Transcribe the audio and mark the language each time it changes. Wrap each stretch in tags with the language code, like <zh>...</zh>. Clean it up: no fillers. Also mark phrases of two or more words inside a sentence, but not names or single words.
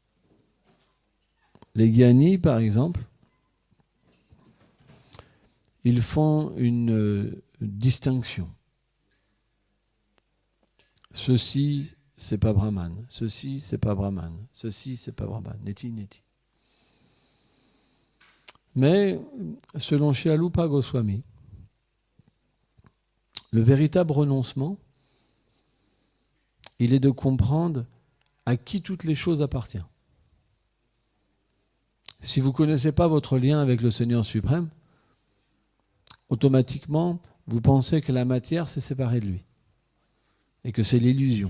<fr>Les gyanis, par exemple, ils font une distinction. Ceci, c'est pas Brahman. Ceci, c'est pas Brahman. Ceci, c'est pas Brahman.</fr> <sa>नेति, नेति.</sa> <fr>Mais, selon Shilarupa Goswami, le véritable renoncement, il est de comprendre à qui toutes les choses appartiennent. Si vous ne connaissez pas votre lien avec le Seigneur suprême, automatiquement, vous pensez que la matière s'est séparée de lui et que c'est l'illusion.</fr>